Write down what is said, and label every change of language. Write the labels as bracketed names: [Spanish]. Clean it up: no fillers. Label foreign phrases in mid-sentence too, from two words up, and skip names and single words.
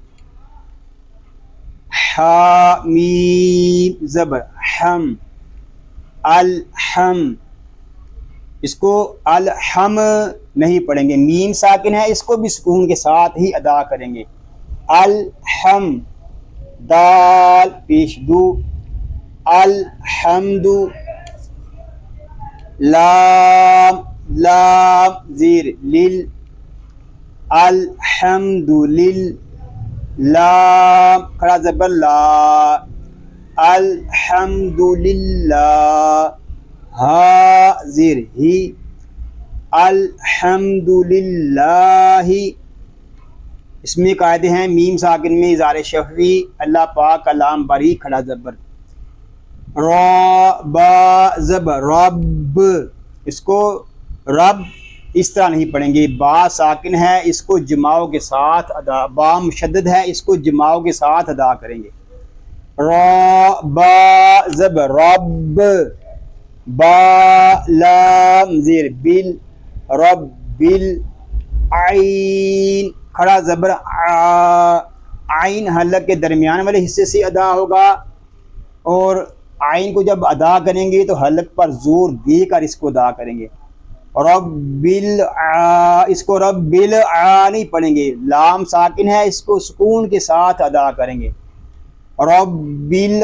[Urdu] حامیم زبر حم، الحم، اس کو الحم نہیں پڑھیں گے، میم ساکن ہے، اس کو بھی سکون کے ساتھ ہی ادا کریں گے، الحم، دال پیش دو، الحمد، لام لام زیر لل، [Arabic] الحمد لل، [Urdu] لام کھڑا زبر لا، [Arabic] الحمد للہ، [Urdu] ہا زیر ہی، [Arabic] الحمد للہ۔ [Urdu] اس میں قاعدے ہیں میم ساکن میں اظہار شفوی، اللہ پاک کا لام باریک کھڑا زبر، را با زبر رب، اس کو رب اس طرح نہیں پڑھیں گے، با ساکن ہے، اس کو جماؤ کے ساتھ ادا، با مشدد ہے، اس کو جماؤ کے ساتھ ادا کریں گے، را با زبر رب، با لام زیر بل، رب بل، عین کھڑا زبر عین حلق کے درمیان والے حصے سے ادا ہوگا، اور عین کو جب ادا کریں گے تو حلق پر زور دے کر اس کو ادا کریں گے، رب اس کو رب نہیں پڑھیں گے، لام ساکن ہے، اس کو سکون کے ساتھ ادا کریں گے، رب